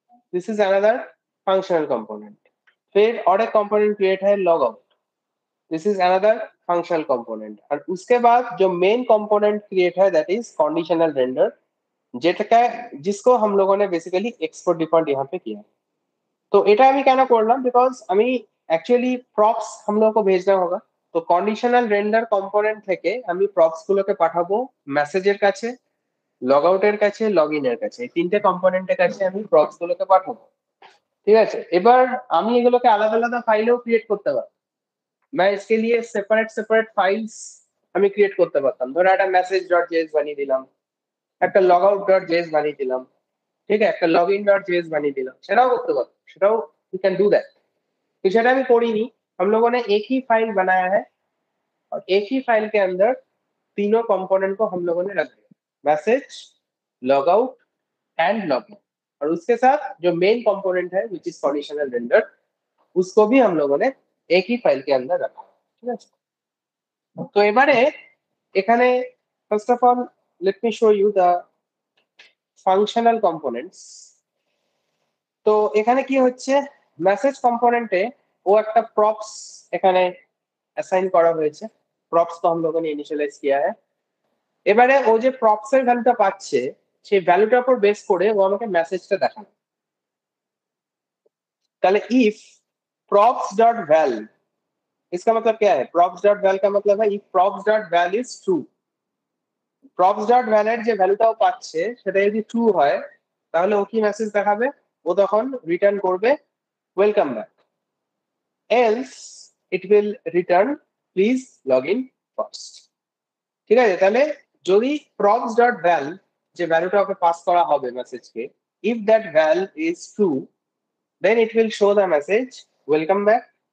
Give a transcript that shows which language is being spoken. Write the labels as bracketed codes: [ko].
[en] This is another functional component. [hi] फिर और एक component create है logout. [en] This is another functional component. [hi] और उसके बाद जो main component create है that is conditional render, যেটা जिसको हम लोगों ने बेसिकली export default यहाँ पे किया। [bn] तो এটা আমি কেন করলাম, বিকজ আমি অ্যাকচুয়ালি প্রপস [hi] हम लोगों को भेजना होगा। [bn] তো কন্ডিশনাল রেন্ডার কম্পোনেন্ট থেকে আমি প্রপস গুলোকে পাঠাবো মেসেজের কাছে, লগ আউটের কাছে, লগ ইনের কাছে। এই তিনটে কম্পোনেন্টের কাছে আমি প্রপস গুলোকে পাঠাবো। ঠিক আছে, এবার আমি এগুলোকে আলাদা আলাদা ফাইলেও ক্রিয়েট করতে পারবো। [hi] मैं इसके लिए [bn] সেপারেট সেপারেট ফাইলস আমি ক্রিয়েট করতে পারতাম। ধরো একটা মেসেজ ডট জেএস বানিয়ে দিলাম, একটা লগ আউট ডট জেএস বানিয়ে দিলাম, ঠিক আছে, একটা লগ ইন ডট জেএস বানিয়ে দিলাম, সেটাও করতে পারবো। [hi] সেটাও [en] You can do that. [hi] तो सेटा भी करीनी, हम लोगों ने एक ही फाइल बनाया है और एक ही फाइल के अंदर तीनों कंपोनेंट को हम लोगों ने रख दिया, message, log out and log in. और उसके साथ जो मेन कंपोनेंट है विच इज कंडीशनल रेंडर, उसको भी हम लोगों ने एक ही फाइल के अंदर रखा। ठीक है, [en] तो [bn] এবারে এখানে [en] First of all let me show you the functional components. [bn] তো এখানে কি হচ্ছে, মেসেজ কম্পোনেন্টে ও একটা প্রপস এখানে অ্যাসাইন করা হয়েছে। [hi] প্রপস তো हम लोगों ने इनिशियलाइज किया है। [bn] এবারে ও যে প্রপস এর ভ্যালুটা পাচ্ছে সেই ভ্যালুটার উপর বেস করে ও আমাকে মেসেজটা দেখাবে। [hi] তাহলে ইফ props.val, इसका मतलब क्या है? props.val का मतलब है [bn] if props.val is true, props.val এর যে ভ্যালুটা ও পাচ্ছে সেটা যদি ট্রু হয় তাহলে ও কি মেসেজ দেখাবে? ও তখন রিটার্ন করবে [en] Welcome back, else it will return please log in first. [bn] ঠিক আছে, তাহলে যদি props.val যে ভ্যালুটা ওকে পাস করা হবে মেসেজকে, [en] if that val is true then it will show the message welcome back.